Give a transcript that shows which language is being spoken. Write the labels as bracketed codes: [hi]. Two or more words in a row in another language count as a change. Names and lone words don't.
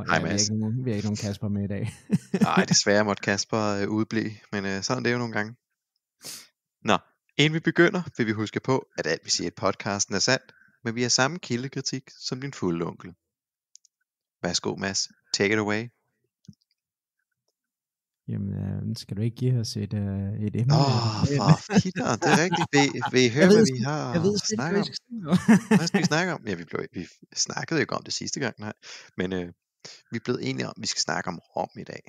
[da] Hej, Mads. Vi har ikke nogen Kasper med i dag. Nej, desværre måtte Kasper udblive, men sådan er det jo nogle gange. Nå, inden vi begynder, vil vi huske på, at alt vi siger i podcasten er sandt, men vi har samme kildekritik som din fulde onkel. Værsgo, Mads. [en] Take it away. [da] Jamen, skal du ikke give os et emne? For fitter, det er rigtigt. Vil I høre, hvad vi har snakket om? Hvad skal vi snakke om? Ja, vi snakkede jo ikke om det sidste gang, nej. Men vi er blevet enige om, at vi skal snakke om Rom i dag.